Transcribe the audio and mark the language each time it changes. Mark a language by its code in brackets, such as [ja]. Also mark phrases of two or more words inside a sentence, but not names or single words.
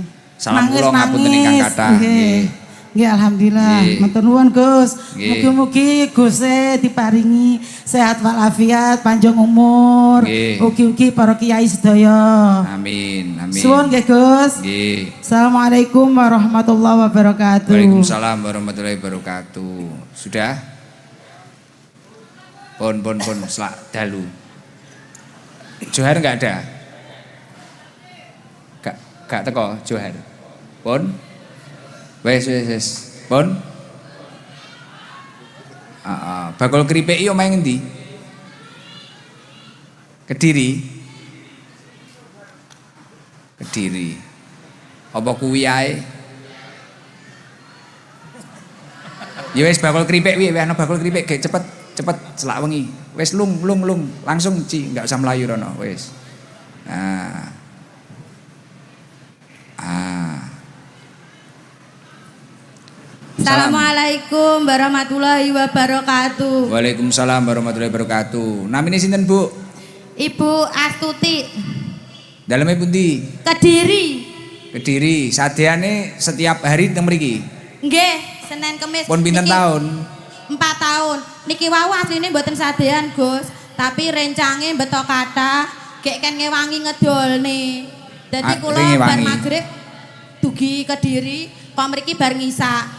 [jv] Salam kula ngapunten ingkang kathah. Nggih. Nggih, alhamdulillah. Nggih. Matur nuwun, Gus. Nggih. Mugi-mugi Guse diparingi sehat walafiat, panjang umur. Nggih. Ugi-ugi para kiai sedaya. Amin. Suwun nggih, Gus. Nggih. [ar] السلام عليكم ورحمة الله وبركاته. وعليكم السلام ورحمة الله وبركاته. [jv] Sudah? Pon selak dalu. Johar [id] enggak ada? [jv] Gak teko Johar. Pon? Wes. Pon? Bakul keripik iki omahe ngendi? Kediri. Apa kuwi ae? Ya wis bakul keripik kuwi, ana bakul keripik gek cepet selak wengi. Wis lung langsung Ci, [id] enggak usah [jv] melayu rono wis. [ar] السلام عليكم ورحمة الله وبركاته. وعليكم السلام ورحمة الله وبركاته. [jv] Namine sinten, Bu? Ibu Astuti. Daleme pundi? Kediri. Sadeane [id] setiap hari [jv] teng mriki. Nggih, Senin Kamis. Pun pinten Niki tahun? 4 tahun. Niki wau asline mboten sadean, Gus. Tapi rencange beto kathah, gek kan ngewangi ngedolne. Dadi kula bar magrib dugi Kediri, kok mriki bar ngisa.